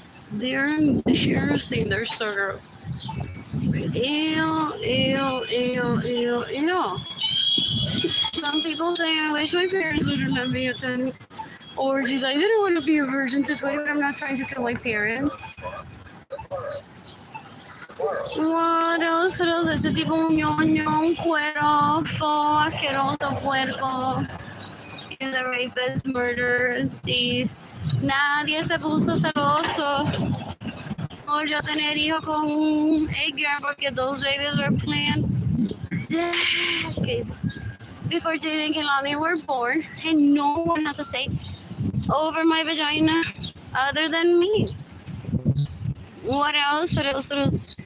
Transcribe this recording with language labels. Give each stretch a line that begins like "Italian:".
English: They're embarrassing. They're so gross. Ew, ew, ew, ew, ew. Some people say, I wish my parents would have let me attend orgies. I didn't want to be a virgin to 20, but I'm not trying to kill my parents. What else?
Spanish: Ese tipo un ñoño, un cuero, asqueroso, puerco.
English: And the rapist, murderer, thief.
Spanish: Nadie se puso celoso por yo tener hijo con Edgar porque
English: those babies were planned decades before Jaden and Kelani were born, and no one has a say over my vagina other than me. What else? What else? What else?